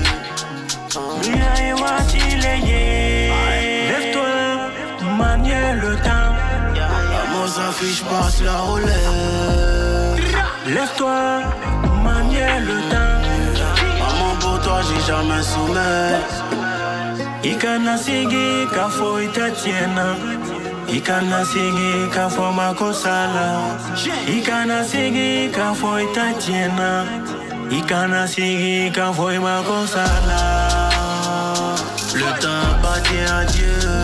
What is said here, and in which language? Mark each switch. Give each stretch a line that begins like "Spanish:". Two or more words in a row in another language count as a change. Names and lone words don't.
French: Lève-toi, manier le temps. S'affiche, passe la roulette. Lève-toi, manier le temps. Maman, pour toi, j'ai jamais soumis.
Bambara: Ikana sigi kafo itatiena. Ikana sigi kafo makosala. Ikana sigi kafo itatiena. Ikana sigi kafo makosala.
French: Le temps appartient à Dieu.